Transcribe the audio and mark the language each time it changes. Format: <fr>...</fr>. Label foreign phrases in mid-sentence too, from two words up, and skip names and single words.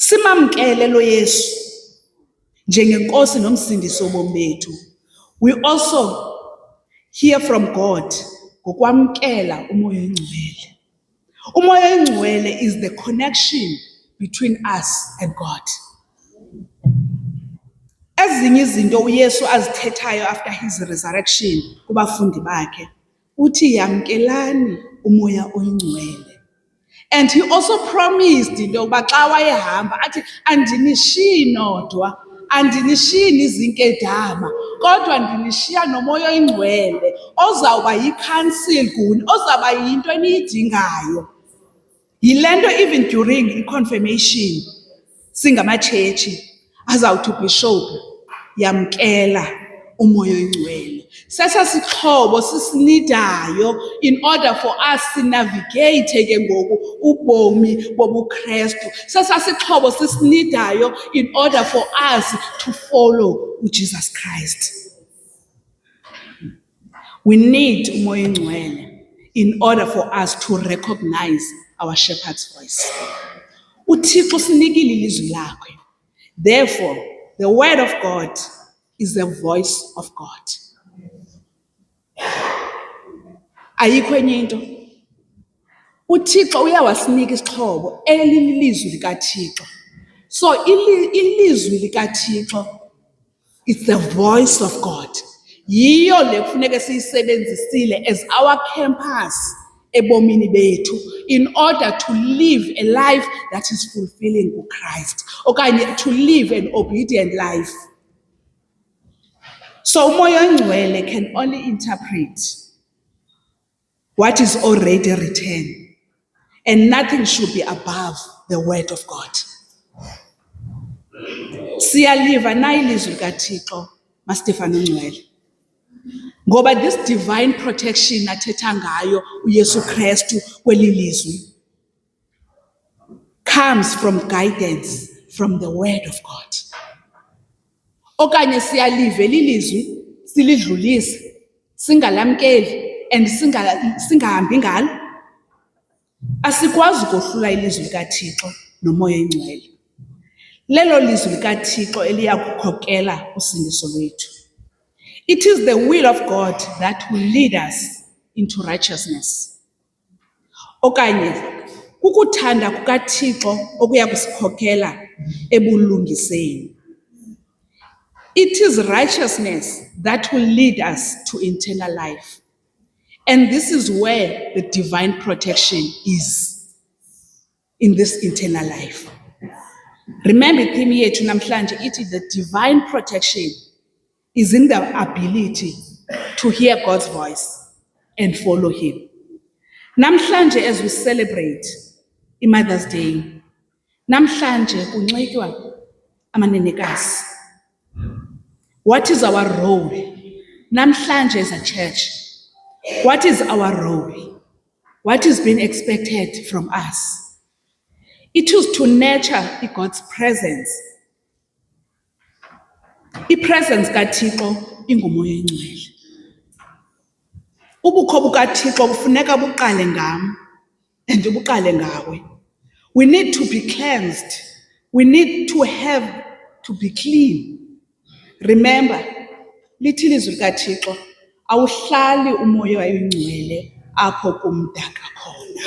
<xh>Simamkele lo Yesu njengenkosi nomsindisi wobomi bethu.</xh> <en>We also hear from God</en> <xh>ngokwamkela umoya oyingcwele. Umoya oyingcwele</xh> <en>is the connection between us and God.</en> <xh>Ezinye izinto uYesu azithethayo</xh> <en>after his resurrection</en> <xh>kubafundi bakhe uthi yamkelani umoya oyingcwele.</xh> <en>And he also promised</en> <xh>into yokuba xa wayehamba athi andinishiyi nodwa, andinishiyi nizinkedama, kodwa ndinishiya nomoya oyingcwele ozawuba yi-counsel kuni, ozawuba yinto eniyidingayo. Yile nto</xh> <en>even during</en> <xh>i-confirmation singamatshetshi azawuthi ubishop yamkela umoya oyingcwele. Sesasixhobo sisinidayo</xh> <en>in order for us</en> <xh>sinavigate ke ngoku ubomi bobuKrestu. Sesasixhobo sisinidayo</xh> <en>in order for us to follow uJesus Christ. We need</en> <xh>umoya oyingcwele</xh> <en>in order for us to recognize our shepherd's voice.</en> <xh>uThixo sinikile ilizwi lakhe.</xh> <en>Therefore, the word of God is the voice of God.</en> <xh>Ayikho enye into. uThixo uyawasinika isixhobo elilizwi likaThixo. So ilizwi likaThixo,</xh> <en>it's the voice of God.</en> <xh>Yiyo le kufuneka siyisebenzisile</xh> <en>as our campus</en> <xh>ebomini bethu</xh> <en>in order to live a life that is fulfilling to Christ, okanye to live an obedient life. So</en> <xh>umoya oyingcwele</xh> <en>can only interpret what is already written, and nothing should be above the word of God.</en> <xh>Siyaliva na ilizwi likaThixo maStefano Ngcwele, ngoba</xh> <en>this divine protection</en> <xh>athetha ngayo uYesu Kristu kweli lizwi</xh> <en>comes from guidance from the word of God.</en> <xh>Okanye siyalive lilizwi silidlulise singalamkeli and singahambi ngalo. Asikwazi kohlula ilizwi likaThixo nomoya oyingcwele. Lelo lizwi likaThixo eliya kukhokela usindiso lwethu.</xh> <en>It is the will of God that will lead us into righteousness.</en> <xh>Okanye kukuthanda kukaThixo okuya kusikhokela ebulungiseni.</xh> <en>It is righteousness that will lead us to eternal life. And this is where the divine protection is, in this eternal life. Remember,</en> <xh>theme yethu namhlanje ithi</xh> <en>the divine protection is in the ability to hear God's voice and follow him. Namhlanje, as we celebrate Mother's Day,</en> <xh>namhlanje kunxitywa amanenekazi.</xh> <en>What is our role? Namhlanje as a church, what is our role? What is being expected from us? It is to nurture God's presence.</en> <xh>I-presence kaThixo ingumoya oyingcwele. Ubukho bukaThixo bufuneka buqale ngam and buqale ngawe.</xh> <en>We need to be cleansed. We need to be clean.</en> <xh>Remember, lithi ilizwi likaThixo awuhlali umoya oyingcwele apho kumdaka khona.</xh>